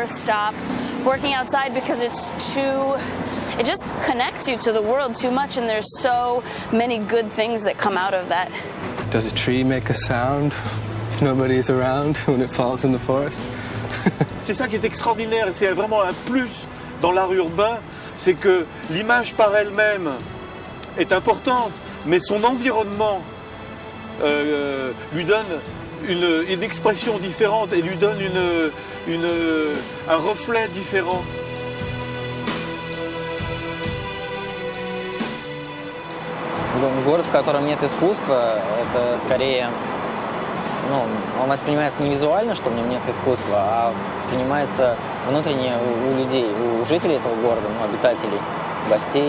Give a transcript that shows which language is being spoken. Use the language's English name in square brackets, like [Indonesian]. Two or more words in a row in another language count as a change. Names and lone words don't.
[English] stop working outside because it just connects you to the world too much, and there's so many good things that come out of that. Does a tree make a sound if nobody's around when it falls in the forest? [French] C'est ça qui est extraordinaire, c'est vraiment un plus dans l'art urbain, c'est que l'image par elle-même est importante, mais son environnement lui donne une expression différente et lui donne un reflet différent. [Russian] Город, в котором нет искусства, это скорее, он воспринимается не визуально, что в нем нет искусства, а воспринимается внутренне у людей, у жителей этого города, обитателей, гостей.